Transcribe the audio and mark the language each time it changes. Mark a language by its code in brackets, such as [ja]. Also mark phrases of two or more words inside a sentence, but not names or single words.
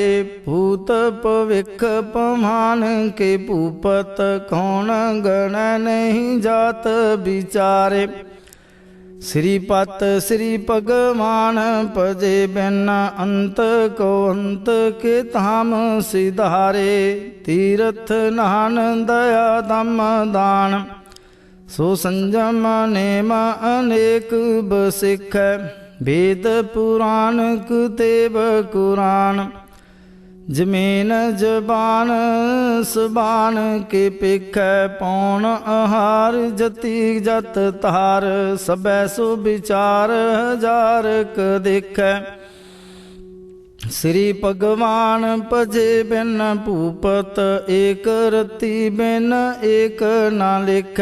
[bra] भूत भविख पमान के भूपत कौन गण नहीं जात बिचारे। श्रीपत श्री भगवान पजे बिन अंत को अंत के धाम सिधारे। तीर्थ नान दया दम दान सो संजम नेम अनेक बसिख। वेद पुराण कुतेब कुरान जमीन जबान सबान के पिख। पौन आहार जति जत तार सबै सो विचार हजार क देख। श्री भगवान भजे बिन भूपत एक रति बिन एक न लिख।